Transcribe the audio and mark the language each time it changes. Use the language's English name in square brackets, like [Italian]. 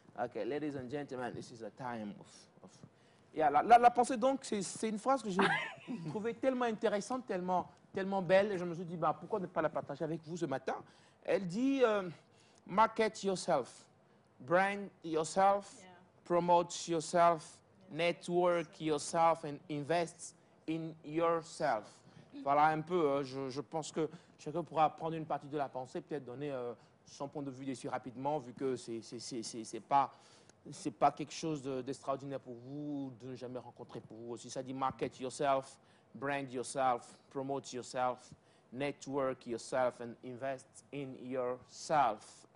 [English] Okay, ladies and gentlemen, this is a time of... [French] Yeah, la pensée donc, c'est une phrase que j'ai trouvée tellement intéressante, tellement belle, et je me suis dit, bah, pourquoi ne pas la partager avec vous ce matin? Elle dit, [English] market yourself, brand yourself, promote yourself, network yourself, and invest in yourself. [French] Voilà un peu, je pense que chacun pourra prendre une partie de la pensée, peut-être donner son point de vue dessus rapidement, vu que c'est pas quelque chose d'extraordinaire pour vous, de ne jamais rencontrer pour vous aussi. Ça dit [English] market yourself, brand yourself, promote yourself, network yourself and invest in yourself.